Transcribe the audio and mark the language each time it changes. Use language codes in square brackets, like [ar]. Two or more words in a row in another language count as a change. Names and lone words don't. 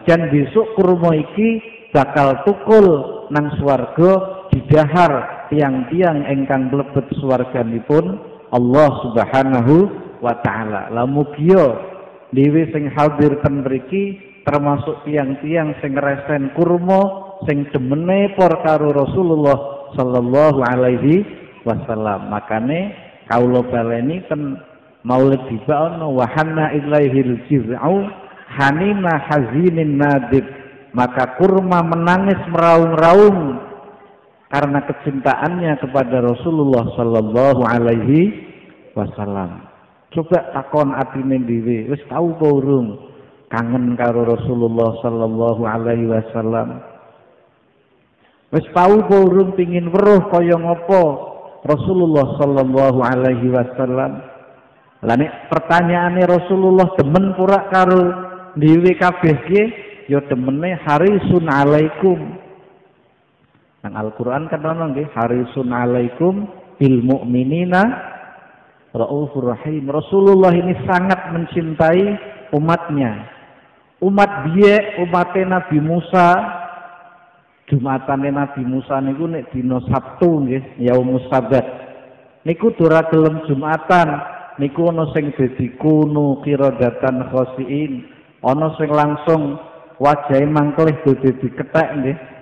[jv] Dan besok kurma iki bakal tukul nang swarga didahar tiang-tiang ingkang mlebet swarganipun [ar] الله سبحانه وتعالى. [jv] La mugia dhewe sing hadir ten mriki termasuk tiang-tiang sing resen kurma sing demene por karo Rasulullah [ar] صلى الله عليه وسلم. [jv] Makane kawula baleni ten Maulid dibaono [ar] وحن إليه الجذع حنين حزين نديب. [id] Maka kurma menangis meraung-raung karena kecintaannya kepada Rasulullah [ar] صلى الله عليه وسلم. [jv] Coba takon atine dhewe, wis tau apa urung kangen karo Rasulullah [ar] صلى الله عليه وسلم? [jv] Wis tau apa urung pengin weruh kaya ngapa Rasulullah [ar] صلى الله عليه وسلم? [jv] Lah nek pertanyaane Rasulullah demen pura karo dhewe kabeh ki, ya demene [ar] حريص عليكم. [jv] Nang Al-Qur'an kan ana nggih [ar] حريص عليكم بالمؤمنين رؤوف رحيم. [id] Rasulullah ini sangat mencintai umatnya. [jv] Umat biye, umatnya Nabi Musa, Jumatane Nabi Musa niku nek dina Sabtu nggih, [ar] يوم السبت. [jv] Niku ora gelem Jumatan, niku ana sing dadi [ar] كونوا قردة خاسئين, [jv] ana sing langsung wajahe mangkelih dadi dikethek nggih.